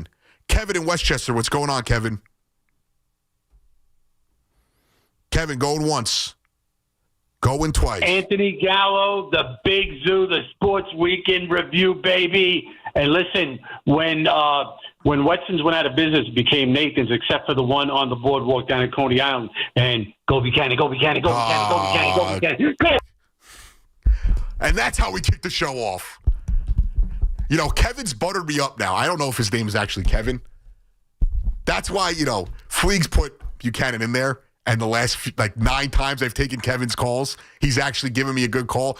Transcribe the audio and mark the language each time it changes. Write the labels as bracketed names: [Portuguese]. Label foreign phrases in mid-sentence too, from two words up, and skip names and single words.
[English] Kevin in Westchester. What's going on, Kevin? Kevin, going once. Going twice. Anthony Gallo, the Big Zoo, the Sports Weekend Review, baby. And listen, when Wetson's went out of business, it became Nathan's, except for the one on the boardwalk down at Coney Island. And go Buchanan, go Buchanan, go Buchanan, go Buchanan, go Buchanan. Go! And that's how we kick the show off. Kevin's buttered me up now. I don't know if his name is actually Kevin. That's why, Fleegs put Buchanan in there. And the last 9 times I've taken Kevin's calls, he's actually given me a good call.